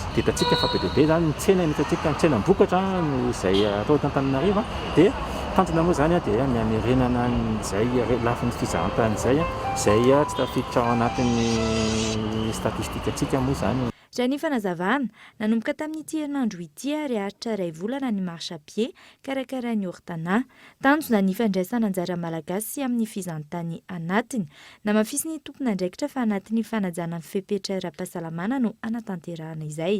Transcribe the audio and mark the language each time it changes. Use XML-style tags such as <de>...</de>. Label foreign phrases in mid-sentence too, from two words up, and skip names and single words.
<mg>Dia hitantsika fa be dia be zany ny tsena hitantsika ny tsena mbokatra no izay atao Antananarivo dia tanjona moa zany dia miamerenana izay lafin'ny fizahantany izay tsy tafiditra ao anatin'ny statistika antsika moa zany. Raha ny fanazavana nanomboka tamin'ity herinandro ity ary aritra 2 volana ny</mg> <fr>marche à pied</fr> <mg>karakarain'ny hortana. Tanjona ny fandraisana anjara malagasy amin'ny fizahantany anatiny. Namafisy ny tompona andraikitra fa anatin'ny fanajana ny fepetra ara-pahasalamana no anatanterahana izay.</mg>